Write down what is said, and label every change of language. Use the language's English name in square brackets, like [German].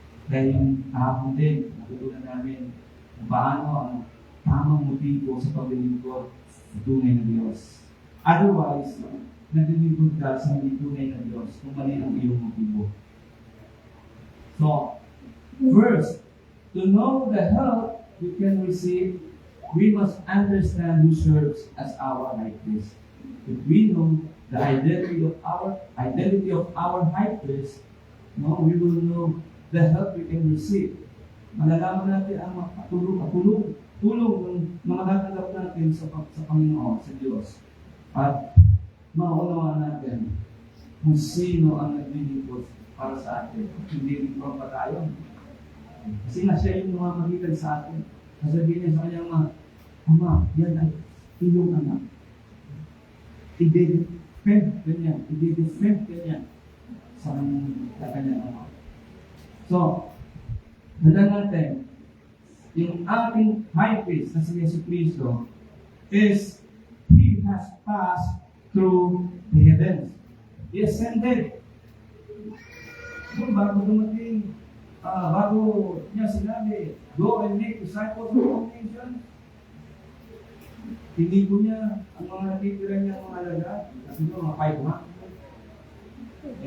[Filipino] Kaya yung kahapon din, natutunan namin kung paano ang tamang motibo sa paglilingkod sa tunay na Diyos. Otherwise, naglilingkod ka sa hindi tunay na Diyos kung mali ang iyong motibo. [English] So, first, to know the help we can receive, we must understand who serves as our high priest. If we know the identity of our high priest, we will know the help we can receive. [Filipino] Malalaman natin ang tulong ng mga natanggap natin sa Panginoon, sa Diyos. At maunawaan natin kung sino ang naglilingkod para sa atin. Hindi rin pa tayo. Kasi nga siya yung mamamagitan sa atin. Sasabihin niya sa kanyang Ama, yan ay iyong anak. I-defend ganyan sa kanyang ama. So, dala natin, yung ating high priest na si Yesu Cristo [English] is, He has passed through the heavens. He ascended. [Filipino] Bago dumating, bago niya sinabi, [English] go and make disciples of all nations. [Filipino] Hindi po niya ang mga natitira niya mga alagad, kasi po mga 500.